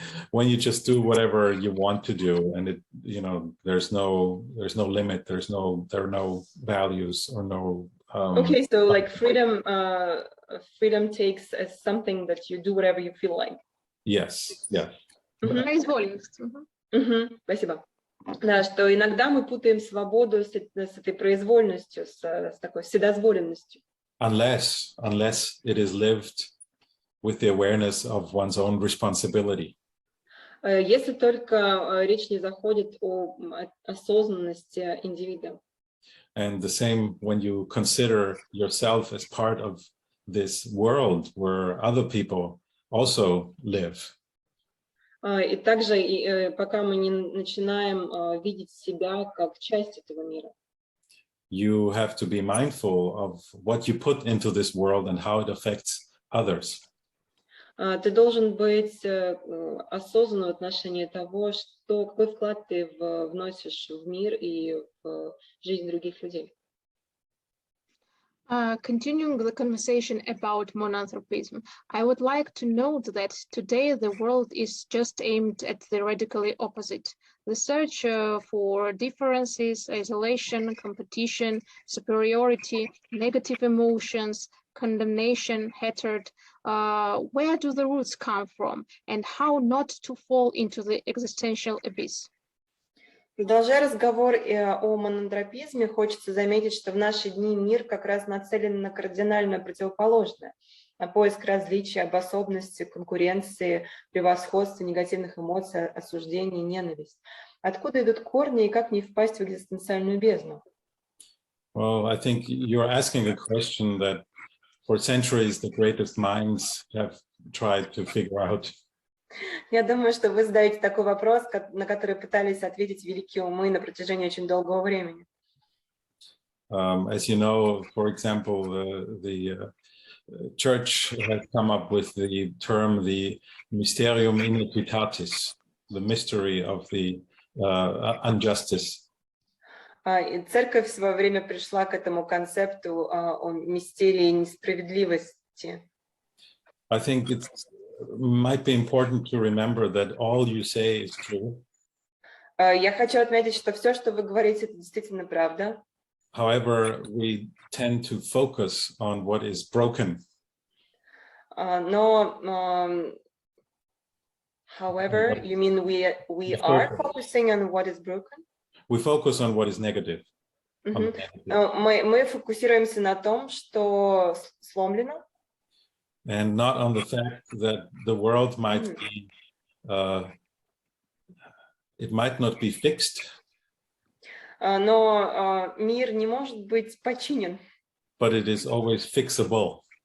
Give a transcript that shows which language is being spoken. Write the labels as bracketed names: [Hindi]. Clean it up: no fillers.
[English] When you just do whatever you want to do, and there's no limit. There are no values or no. Okay, so like freedom takes as something that you do whatever you feel like. Yes. Yeah. [Russian] Произвольность. Спасибо. Да, что иногда мы путаем свободу с этой произвольностью, с такой вседозволенностью. [English] Unless it is lived with the awareness of one's own responsibility. [Russian] Если только речь не заходит о осознанности индивида. [English] And the same when you consider yourself as part of this world where other people also live. [Russian] И также, пока мы не начинаем видеть себя как часть этого мира. [English] You have to be mindful of what you put into this world and how it affects others. [Russian] Ты должен быть осознанным в отношении того, какой вклад ты вносишь в мир и в жизнь других людей. [English] Continuing the conversation about monanthropism, I would like to note that today the world is just aimed at the radically opposite. The search for differences, isolation, competition, superiority, negative emotions, condemnation, hatred. Where do the roots come from, and how not to fall into the existential abyss? [Russian] Продолжая разговор о монантропизме, хочется заметить, что в наши дни мир как раз нацелен на кардинально противоположное, на поиск различий, обособности, конкуренции, превосходства, негативных эмоций, осуждений, ненависть. Откуда идут корни и как не впасть в экзистенциальную бездну? [English] Well, I think you're asking a question that for centuries the greatest minds have tried to figure out. [Russian] Я думаю, что вы задаете такой вопрос, на который пытались ответить великие умы на протяжении очень долгого времени. [English] As you know, for example, the church has come up with the term the mysterium iniquitatis, the mystery of the injustice. [Russian] И церковь в свое время пришла к этому концепту о мистерии несправедливости. [English] I think it might be important to remember that all you say is true. [Russian] Я хочу отметить, что все, что вы говорите, это действительно правда. [English] However, we tend to focus on what is broken. [Russian] Но, [English] however, you mean we are focusing on what is broken? We focus on what is negative. [Russian] Мы фокусируемся на том, что сломлено. [English] And not on the fact that the world might be, it might not be fixed. [Russian] Но мир не может быть починен. [English] But it is always fixable.